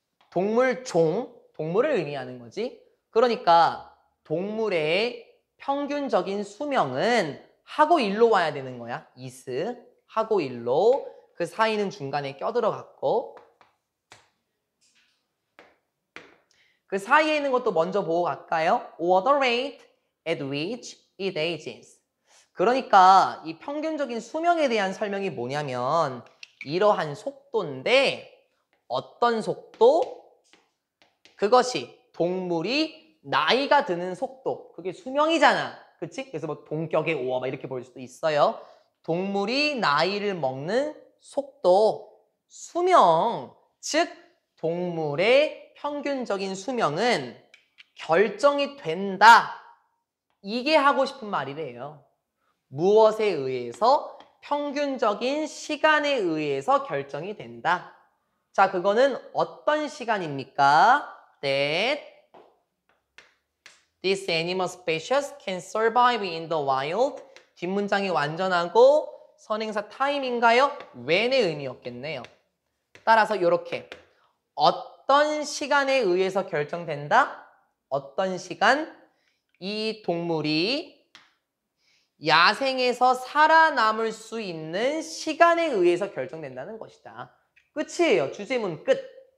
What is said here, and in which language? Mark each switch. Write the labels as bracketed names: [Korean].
[Korean] 동물 종, 동물을 의미하는 거지. 그러니까 동물의 평균적인 수명은 하고 일로 와야 되는 거야. is 하고 일로 그 사이는 중간에 껴들어갔고 그 사이에 있는 것도 먼저 보고 갈까요? [English] or the rate at which it ages. [Korean] 그러니까 이 평균적인 수명에 대한 설명이 뭐냐면 이러한 속도인데 어떤 속도? 그것이 동물이 나이가 드는 속도. 그게 수명이잖아. 그치? 그래서 뭐 동격의 오어 막 이렇게 볼 수도 있어요. 동물이 나이를 먹는 속도, 수명, 즉 동물의 평균적인 수명은 결정이 된다. 이게 하고 싶은 말이래요. 무엇에 의해서? 평균적인 시간에 의해서 결정이 된다. 자, 그거는 어떤 시간입니까? [English] That this animal species can survive in the wild. [Korean] 뒷문장이 완전하고 선행사 time인가요? when의 의미였겠네요. 따라서 이렇게 어떤 시간에 의해서 결정된다? 어떤 시간? 이 동물이 야생에서 살아남을 수 있는 시간에 의해서 결정된다는 것이다. 끝이에요. 주제문 끝.